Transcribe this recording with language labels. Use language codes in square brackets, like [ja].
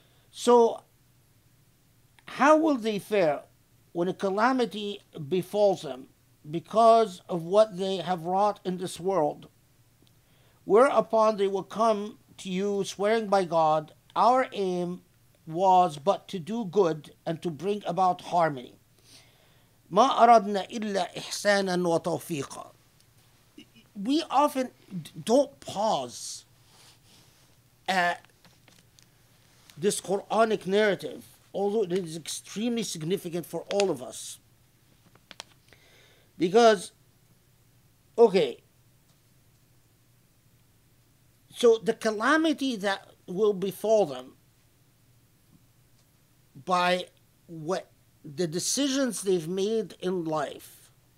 [en] So, how will they fare when a calamity befalls them because of what they have wrought in this world? Whereupon they will come to you swearing by God, our aim was but to do good and to bring about harmony. [ar] ما أردنا إلا إحسانا وتوفيقا. [en] We often don't pause at this Quranic narrative, although it is extremely significant for all of us. Because, okay, so the calamity that will befall them by what the decisions they've made in life,